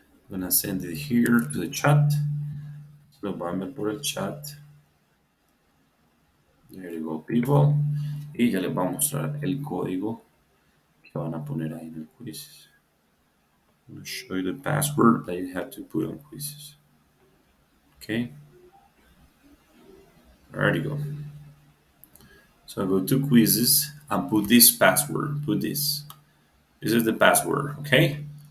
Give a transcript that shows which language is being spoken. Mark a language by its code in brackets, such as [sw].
[en] I'm gonna send it here to the chat. [es] Lo voy a enviar por el chat. [en] There you go, people. [es] Y ya les voy a mostrar el código que van a poner ahí en el quiz. [en] I'm going to show you the password that you have to put on quizzes. Okay. There you go. So go to quizzes and put this password. Put this. This is the password, okay?